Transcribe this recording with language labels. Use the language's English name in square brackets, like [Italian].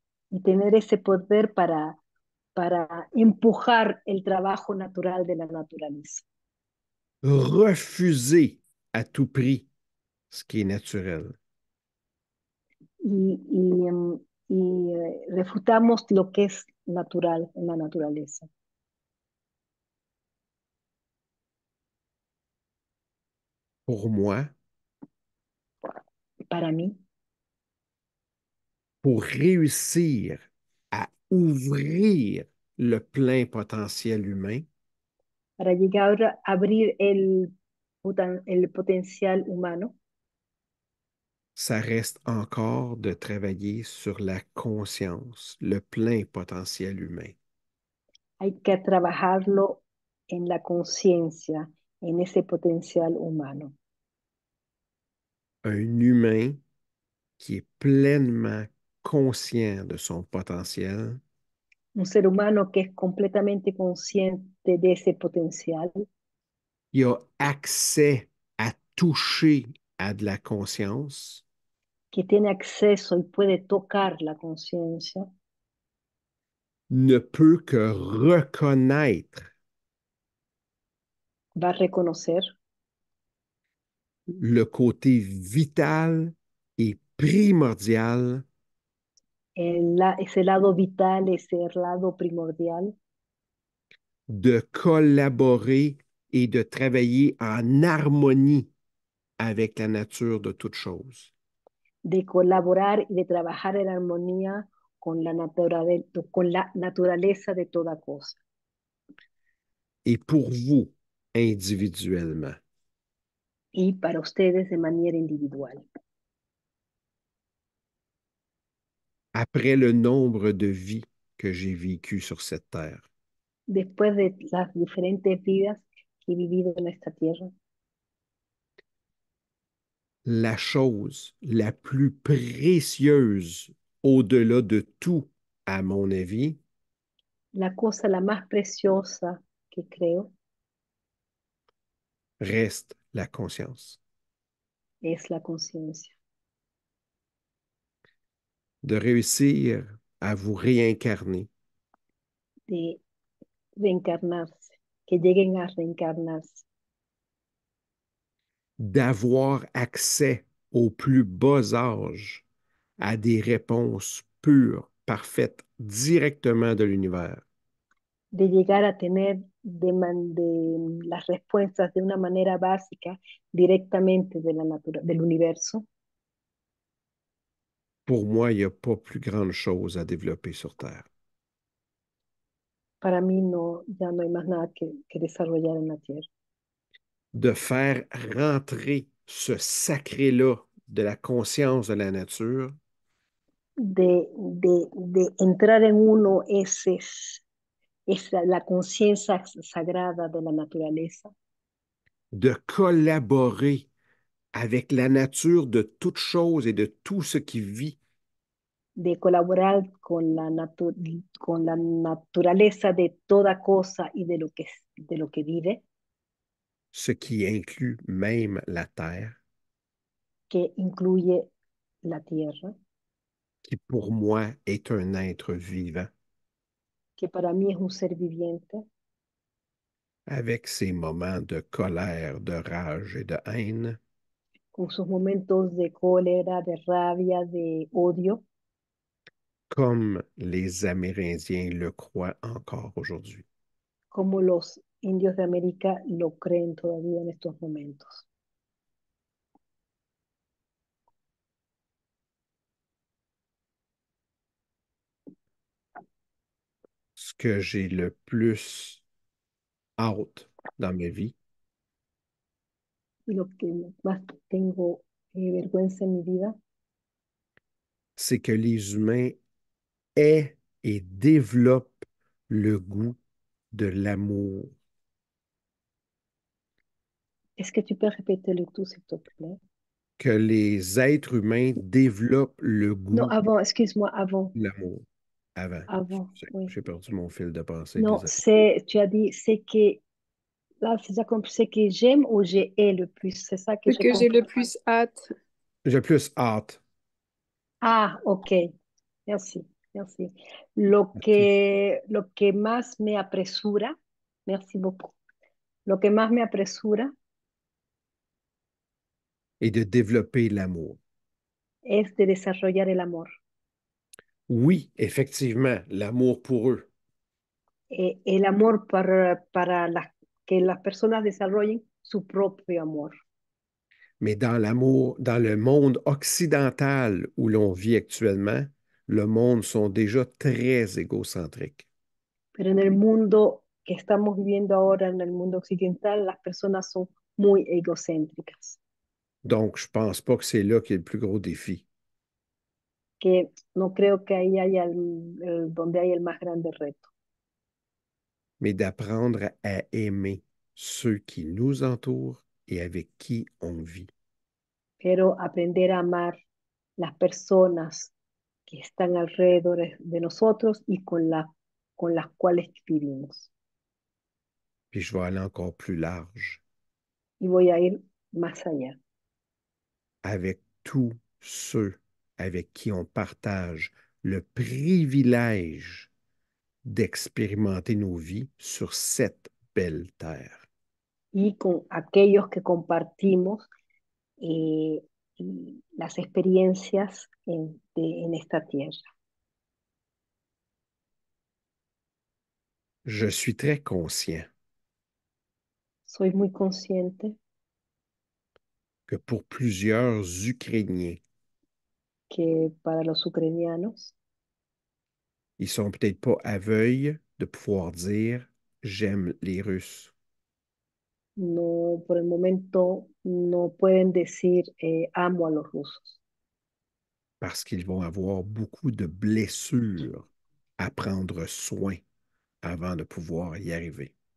[Spanish] y tener ese poder para empujar el trabajo natural de la naturaleza [French] refuser à tout prix ce qui est naturel. [Spanish] y, y, refutamos lo que es natural en la naturaleza. [French] Pour moi, [Spanish] Para mí, [French] pour réussir à ouvrir le plein potentiel humain, [Spanish] para llegar a abrir el potencial humano, [French] ça reste encore de travailler sur la conscience, le plein potentiel humain. [Spanish] hay que trabajarlo en la conciencia, en ese potencial humano. [French] Un humain qui est pleinement conscient de son potentiel, [Spanish] Un ser humano que es completamente consciente de ese potencial, [French] qui a accès à toucher à de la conscience, [Spanish] que tiene acceso y puede tocar la conciencia, [French] ne peut que reconnaître [Spanish] va a reconocer [French] le côté vital et primordial [Spanish] ese lado vital, ese lado primordial [French] de collaborer et de travailler en harmonie avec la nature de toute chose. [Spanish] de colaborar y de trabajar en armonía con la naturaleza de toda cosa. [French] Et pour vous, individuellement, [Spanish] Y para ustedes de manera individual. [French] après le nombre de vies que j'ai vécues sur cette terre, [Spanish] Después de las diferentes vidas que he vivido en esta tierra, [French] la chose la plus précieuse au-delà de tout, à mon avis, [Spanish] la cosa la más preciosa que creo [French] reste la conscience. [Spanish] es la conciencia, [French] De réussir à vous réincarner, [Spanish] de reencarnarse, que lleguen a reencarnarse, [French] d'avoir accès au plus bas âge à des réponses pures, parfaites, directement de l'univers. [Spanish] de llegar a tener de las respuestas de una manera básica directamente de del universo. [French] Pour moi, il n'y a pas plus grande chose à développer sur Terre. [Spanish] Para mí no, ya no hay más nada que desarrollar en la Tierra. [French] De faire rentrer ce sacré-là de la conscience de la nature, [Spanish] De entrar en uno es la conciencia sagrada de la naturaleza, [French] de collaborer avec la nature de toute chose et de tout ce qui vit, [Spanish] de colaborar con la naturaleza de toda cosa y de lo que vive, [French] ce qui inclut même la Terre, [Spanish] que incluye la Tierra, [French] qui pour moi est un être vivant, [Spanish] que para mí es un ser viviente, [French] avec ses moments de colère, de rage et de haine, [Spanish] con sus momentos de cólera, de rabia, de odio, [French] comme les Amérindiens le croient encore aujourd'hui. [Spanish] como los indios de América lo creen todavía en estos momentos. [French] Ce que j'ai le plus hâte dans ma vie, [Spanish] y lo que más tengo vergüenza en mi vida [French] c'est que les humains aient et développent le goût de l'amour. es que tu peux répéter le tout, s'il te plaît. Que les êtres humains développent le Non, goût avant, excuse-moi, avant, de l'amour. Avant. avant, oui. J'ai perdu mon fil de pensée, Non, désolé. tu as dit, c'est que, là, c'est ça compris, c'est que j'aime ou j'ai le plus, c'est ça que Ce j'ai que j'ai le compris. plus hâte. J'ai plus hâte. Ah, ok, merci, merci. OK. [Spanish] Lo que más me apresura, [French] merci beaucoup. [Spanish] Lo que más me apresura [French] Et de développer l'amour. [Spanish] es de desarrollar el amor. [French] Oui, effectivement, l'amour pour eux. [Spanish] El amor para que las personas desarrollen su propio amor. [French] Mais dans l'amour, dans le monde occidental où l'on vit actuellement, le monde sont déjà très égocentriques. [Spanish] Pero en el mundo que estamos viviendo ahora, en el mundo occidental, las personas son muy egocéntricas, [French] Donc, je pense pas que c'est là qu'il y a le plus gros défi. [Spanish] que no creo que ahí haya donde hay el más grande reto, [French] Mais d'apprendre à aimer ceux qui nous entourent et avec qui on vit. [Spanish] pero aprender a amar las personas que están alrededor de nosotros y con las cuales vivimos. [French] Puis je vais aller encore plus large [Spanish] Y voy a ir más allá, [French] avec tous ceux avec qui on partage le privilège d'expérimenter nos vies sur cette belle terre. [Spanish] y con aquellos que compartimos eh, las experiencias en esta tierra. [French] Je suis très conscient [Spanish] Soy muy consciente [French] que pour plusieurs Ukrainiens, [Spanish] que para los ucranianos [French] ils sont peut-être pas aveugles de pouvoir dire j'aime les Russes [Spanish] no, por el momento no pueden decir amo a los rusos, [French] parce qu'ils vont avoir beaucoup de blessures à prendre soin avant de pouvoir y arriver.